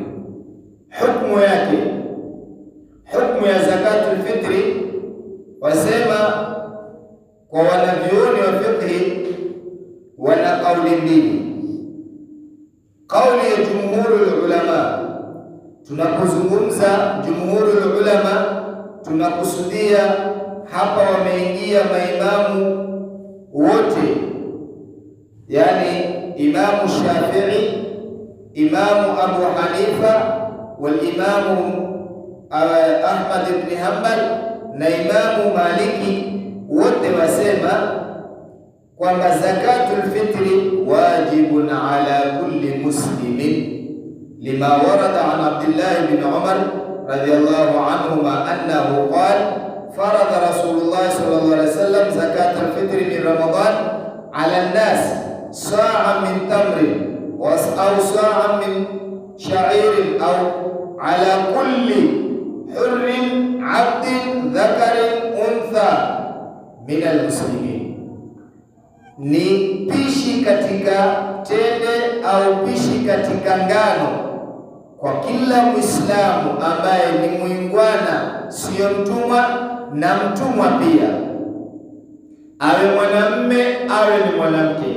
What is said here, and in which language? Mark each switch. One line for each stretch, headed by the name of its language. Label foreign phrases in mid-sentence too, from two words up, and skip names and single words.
Swahili: Hukumu yake, hukumu ya
Arabic: زكاة الفطر,
Swahili: wasema kwa wanavyuoni wa fiqhi wana kauli mbili. Kauli ya
Arabic: جمهور العلماء,
Swahili: tunapozungumza
Arabic: جمهور العلماء
Swahili: tunakusudia hapa wameingia maimamu wote, yani Imamu Shafi'i, Imamu Abu Hanifa, wal Imamu Ahmad ibn Hanbal na Imamu Maliki, wote wasema kwamba
Arabic: زكاة الفطر واجب على كل مسلم لما ورد عن عبد الله بن عمر رضي الله عنهما أنه قال فرض رسول الله صلى الله عليه وسلم زكاة الفطر من رمضان على الناس صاعا من تمر أو صاعا من شعير أو على كل حر عبد ذكر أنثى من المسلمين,
Swahili: ni pishi katika tende au pishi katika ngano kwa kila Muislamu ambaye ni muungwana, sio mtumwa, na mtumwa pia, awe mwanamme awe ni mwanamke.